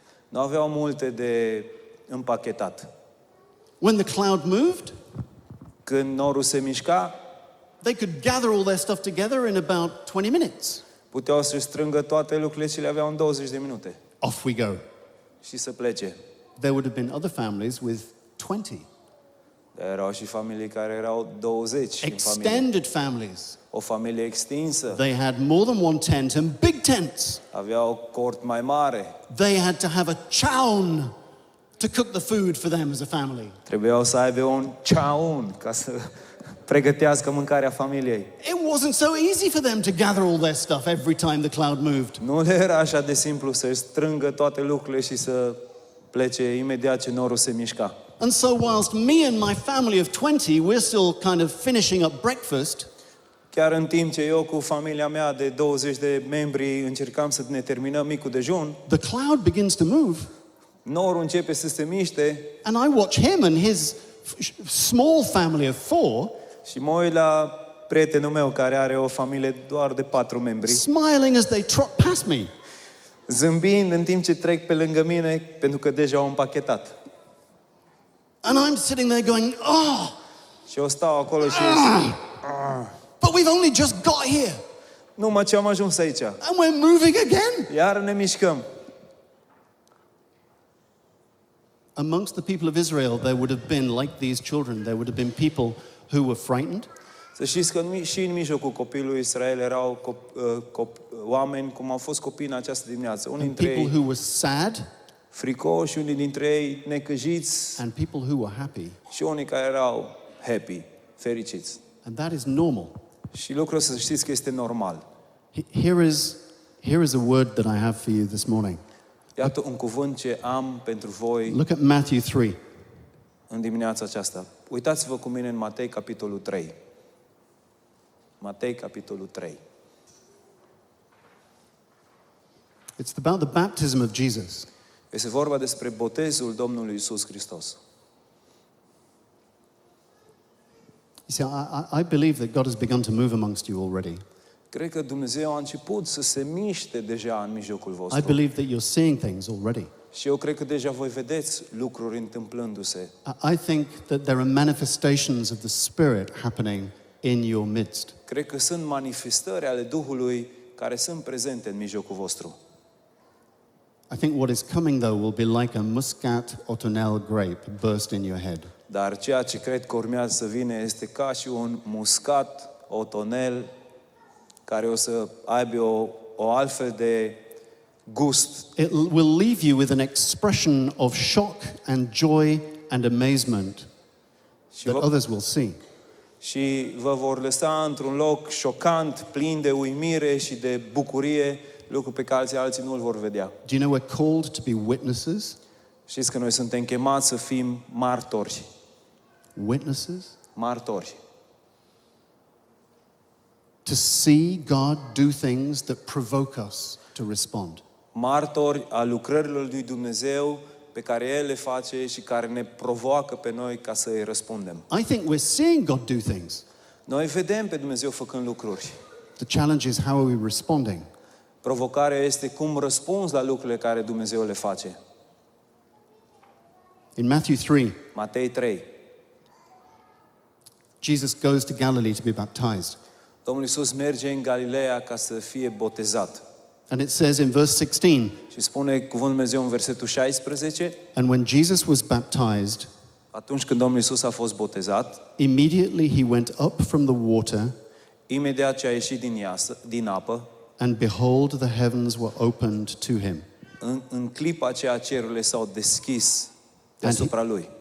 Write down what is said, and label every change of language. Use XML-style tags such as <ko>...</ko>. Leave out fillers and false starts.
<ro>Nu aveau multe de împachetat.</ro> <en>When the cloud moved,</en> <ro>Când norul se mișca,</ro> <en>they could gather all their stuff together in about 20 minutes.</en> <ro>puteau să strângă toate lucrurile și le aveau în 20 de minute</ro> <en>Off we go.</en> <ro>și să plece.</ro> <en>There would have been other families with 20.</en> <ro>Dar erau și familii care erau 20 în familie.</ro> <en>Extended families.</en> <ro>O familie extinsă.</ro> <en>They had more than 1 tent and big tents.</en> <ro>Aveau cort mai mare.</ro> <en>They had to have a chaun to cook the food for them as a family.</en> <ro>Trebuiau să aibă un chaun ca să pregătească mâncarea familiei.</ro> <en>It wasn't so easy for them to gather all their stuff every time the cloud moved.</en> <ro>Nu le era așa de simplu să strângă toate lucrurile și să plece imediat ce norul se mișca.</ro> <en>And so whilst me and my family of 20, we're still kind of finishing up breakfast,</en> <ro>Chiar în timp ce eu cu familia mea de 20 de membri încercam să ne terminăm micul dejun,</ro> <en>the cloud begins to move,</en> <ro>norul începe să se miște</ro> <en>and I watch him and his small family of 4</en> <ro>și mă uit la prietenul meu care are o familie doar de 4 membri,</ro> <en>smiling as they trot past me.</en> <ro>zâmbind în timp ce trec pe lângă mine pentru că deja au împachetat.</ro> <en>And I'm sitting there going, oh,</en> <ro>Și eu stau acolo și</ro> <en>but we've only just got here,</en> <ro>numai ce am ajuns aici.</ro> <en>and we're moving again.</en> <ro>Iar ne mișcăm.</ro> <en>Amongst the people of Israel, there would have been, like these children, there would have been people who were frightened,</en> <ro>Să știți că și în mijlocul copilului Israel erau oameni cum au fost copii în această dimineață. Unii</ro> <en>and</en> <ro>dintre</ro> <en>people</en> <ro>ei</ro> <en>who were sad,</en> <ro>fricoși, unii dintre ei necăjiți</ro> <en>and people who were happy.</en> <ro>și unii care erau happy, fericiți.</ro> <en>And that is normal.</en> <ro>Și lucrul să știți că este normal.</ro> <en>Here is a word that I have for you this morning.</en> <ro>Iată un cuvânt ce am pentru voi</ro> <en>Look at Matthew 3.</en> <ro>în dimineața aceasta. Uitați-vă cu mine în Matei, capitolul 3. Matei, capitolul 3.</ro> <en>It's about the baptism of Jesus.</en> <ro>Este vorba despre botezul Domnului Iisus Hristos.</ro> <en>You see, I believe that God has begun to move amongst you already.</en> <ro>Cred că Dumnezeu a început să se miște deja în mijlocul</ro> <en>I</en> <ro>vostru.</ro> <en>believe that you're seeing things already.</en> <ro>Și eu cred că deja voi vedeți lucruri întâmplându-se.</ro> <en>I think that there are manifestations of the Spirit happening in your midst.</en> <ro>Cred că sunt manifestări ale Duhului care sunt prezente în mijlocul vostru.</ro> <en>I think what is coming, though, will be like a muscat otonel grape burst in your head.</en> <ro>Dar ceea ce cred că urmează să vină este ca și un muscat, o tonel, care o să aibă o altfel de gust.</ro> <en>It will leave you with an expression of shock and joy and amazement that others will see.</en> <ro>Și vă vor lăsa într-un loc șocant, plin de uimire și de bucurie, lucru pe care alții nu îl vor vedea.</ro> <en>Do you know we're called to be witnesses?</en> <ro>Știți că noi suntem chemați să fim martori.</ro> <en>Witnesses?</en> <ro>Martori.</ro> <en>To see God do things that provoke us to respond.</en> <ro>Martori a lucrărilor lui Dumnezeu pe care El le face și care ne provoacă pe noi ca să îi răspundem.</ro> <en>I think we're seeing God do things.</en> <ro>Noi vedem pe Dumnezeu făcând lucruri.</ro> <en>The challenge is, how are we responding?</en> <ro>Provocarea este cum răspunzi la lucrurile care Dumnezeu le face.</ro> <en>In Matthew 3,</en> <ro>Matei 3.</ro> <en>Jesus goes to Galilee to be baptized.</en> <ro>Domnul Iisus merge în Galileea ca să fie botezat.</ro> <en>And it says in verse 16,</en> <ro>Și spune cuvântul Dumnezeu în versetul 16,</ro> <en>and when Jesus was baptized,</en> <ro>atunci când Domnul Iisus a fost botezat,</ro> <en>immediately he went up from the water,</en> <ro>imediat ce a ieșit din apă,</ro> <en>and behold, the heavens were opened to him.</en> <ro>în clipa aceea cerurile s-au deschis deasupra lui.</ro>